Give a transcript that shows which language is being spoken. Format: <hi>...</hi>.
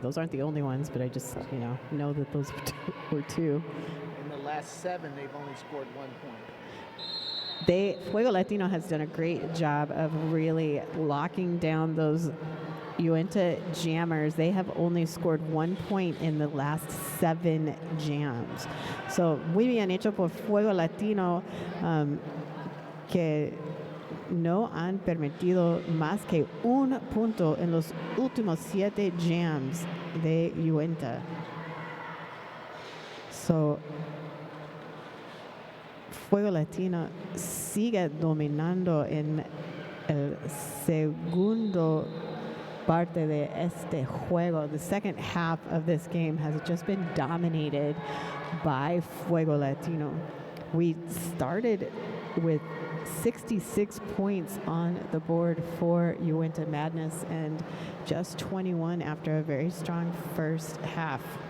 <en>Those aren't the only ones, but I just, know that those were two. In the last 7, they've only scored 1 point. Fuego Latino has done a great job of really locking down those Uinta jammers. They have only scored 1 point in the last 7 jams.</en> <es>So muy bien hecho por Fuego Latino, que no han permitido más que un punto en los últimos 7 jams de Uinta. So Fuego Latino sigue dominando en el segundo parte de este juego.</es> <en>The second half of this game has just been dominated by Fuego Latino. We started with 66 points on the board for Uinta Madness and just 21 after a very strong first half.</en>